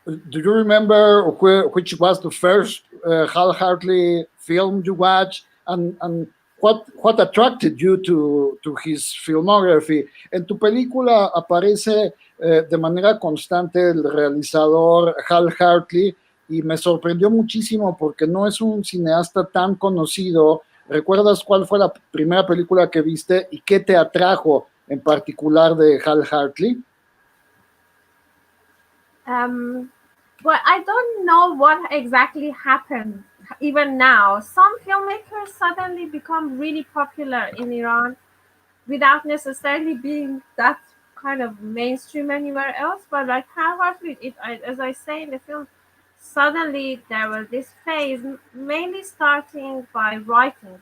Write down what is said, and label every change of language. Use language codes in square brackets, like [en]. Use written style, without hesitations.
[en] Do you remember which was the first Hal Hartley film you watched, and what attracted you to his filmography? [es] En tu película aparece de manera constante el realizador Hal Hartley, y me sorprendió muchísimo porque no es un cineasta tan conocido. ¿Recuerdas cuál fue la primera película que viste y qué te atrajo en particular de Hal Hartley? [en] Well, I don't know what exactly happened. Even now, some filmmakers suddenly become really popular in Iran without necessarily being that kind of mainstream anywhere else. But like Hal Hartley, as I say in the film, suddenly there was this phase, mainly starting by writing.